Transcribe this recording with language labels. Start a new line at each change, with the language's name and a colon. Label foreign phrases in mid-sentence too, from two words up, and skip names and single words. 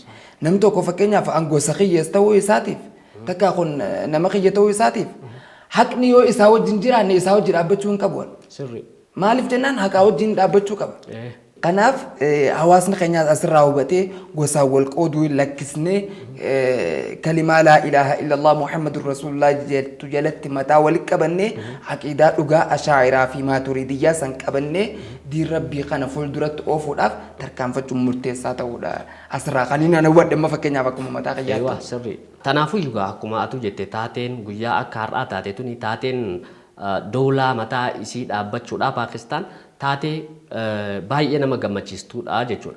Oromo: Namni tokko fakkeenyaaf gosa kiyyees ta'uu isaatiif takka kun nama kiyya ta'uu isaatiif haqni yoo isaa wajjin jiraanne isaa wajjin dhaabbachuu hin qabu. Maaliif jennaan haqaa wajjin dhaabbachuu qaba. Kanaaf hawaasni keenya asirraa hubatee gosaan wal qooduu lakkisnee kalimaa
Arabic: لا إله إلا الله محمد رسول الله
Oromo: jettu jalatti mataa walitti qabannee aqiidaa dhugaa ashaa'iraa fi maaturidiyyaa san qabannee diin rabbii kana fuulduratti oofuudhaaf tarkaanfachuun murteessaa ta'uudha. Asirraa kan inni ana wadhamma fakkeenyaaf akkuma mataa kiyyaatti. Sirrii. Kanaafuu egaa akkuma atu jette taateen guyyaa akka har'aa taate tuni taateen dawlaa mataa isii dhaabbachuudha Paakistaan taatee baay'ee nama gammachiistuudha jechuudha.